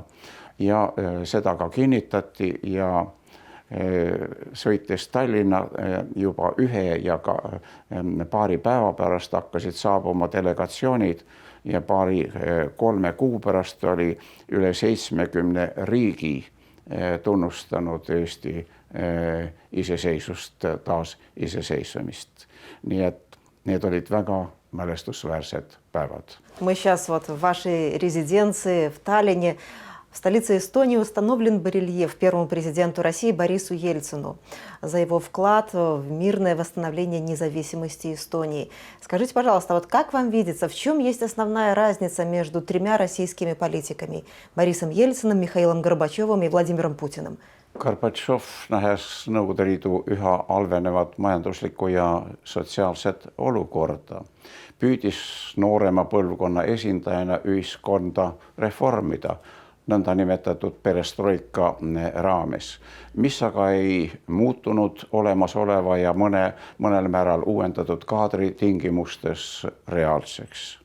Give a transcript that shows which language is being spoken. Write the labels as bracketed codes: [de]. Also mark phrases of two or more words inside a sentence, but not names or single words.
[et] Ja seda ka kinnitati ja sõites Tallinna juba 1 ja paari päeva pärast hakkasid saabuma delegatsioonid ja 2-3 kuu pärast oli üle 70 riigi tunnustanud Eesti iseseisvust, taasiseseisvumist. Nii et need olid väga mälestusväärsed päevad. [ru] Мы сейчас вот в вашей резиденции в Таллине. В столице Эстонии установлен барельеф первому президенту России Борису Ельцину за его вклад в мирное восстановление независимости Эстонии. Скажите, пожалуйста, вот как вам видится, в чем есть основная разница между 3 российскими политиками – Борисом Ельциным, Михаилом Горбачевым и Владимиром Путиным? [et] Gorbatšov, nähes Nõukogude Liidu üha halvenevat majanduslikku ja sotsiaalset olukorda, püüdis noorema põlvkonna esindajana ühiskonda reformida nõndanimetatud perestroika raames, mis aga ei muutunud olemasoleva ja mõnel määral uuendatud kaadri tingimustes reaalseks.